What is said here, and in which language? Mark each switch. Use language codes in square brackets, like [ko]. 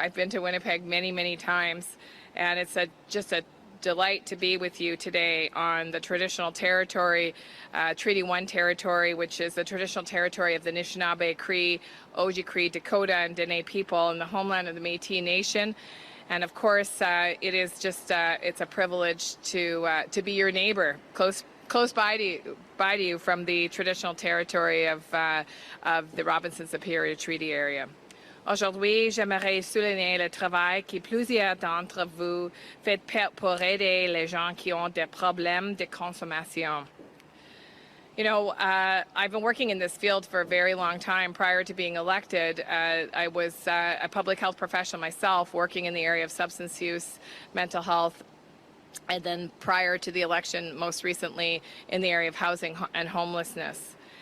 [en] I've been to Winnipeg many, many times. And it's just a delight to be with you today on the traditional territory, Treaty 1 territory, which is the traditional territory of the Anishinaabe, Cree, Oji-Cree, Dakota, and Dene people in the homeland of the Métis Nation. And of course, it is just, it's a privilege to be your neighbor, close by to you from the traditional territory of the Robinson Superior Treaty area. [fr] Aujourd'hui, j'aimerais souligner le travail que plusieurs d'entre vous faites pour aider les gens qui ont des problèmes de consommation. [en] You know, I've been working in this field for a very long time. Prior to being elected, I was a public health professional myself, working in the area of substance use, mental health, and then prior to the election, most recently in the area of housing and homelessness.